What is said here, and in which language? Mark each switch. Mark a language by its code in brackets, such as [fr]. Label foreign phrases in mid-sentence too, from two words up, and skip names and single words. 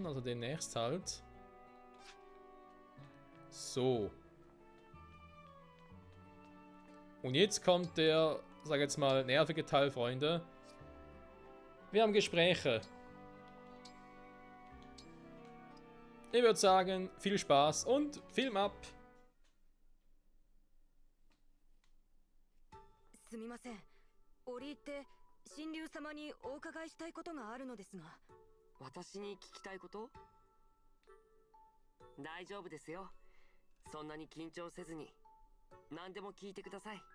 [de] Also demnächst halt. So. Und jetzt kommt der, sag jetzt mal, nervige Teil, Freunde. Wir haben Gespräche. Ich würde sagen, viel Spaß und Film ab. [ja] すみません。折り入って神竜様にお伺いしたいことがあるのですが。私に聞きたいこと？大丈夫ですよ。そんなに緊張せずに何でも聞いてください。